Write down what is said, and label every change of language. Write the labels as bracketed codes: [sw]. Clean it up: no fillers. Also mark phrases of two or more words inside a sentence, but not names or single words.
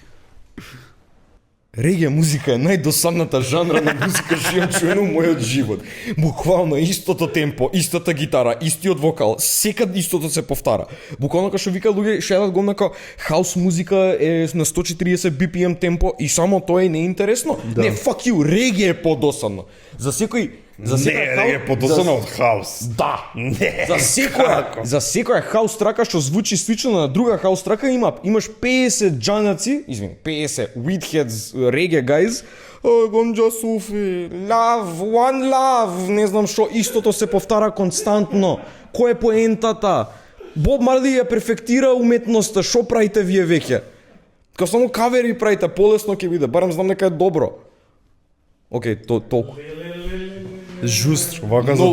[mk] Регија музика е најдосадната жанра на музика што имам чуено во мојот живот. Буквално истото темпо, истата гитара, истиот вокал, секад истото се повтара. Буквално како што вика луѓе, шедат го како хаус музика е на 140 BPM темпо и само тоа е неинтересно. Не, [en] fuck you, [mk] регија е подосадно. За секој Не, е подосано од хаус. Да. Не. За секоја хаус трака што звучи слично на друга хаус трака имаш 50 джанаци, извини, 50 [en] weedheads reggae guys. [mk] Гонџа суфи, [en] love, one love, [mk] не знам што, истото се повтара константно. Кој е поентата? Боб Марли ја перфектира уметноста, што правите вие веќе? Као само кавери правите, полесно ќе биде, барем знам дека е добро. Океј, толку. Жустр, вака за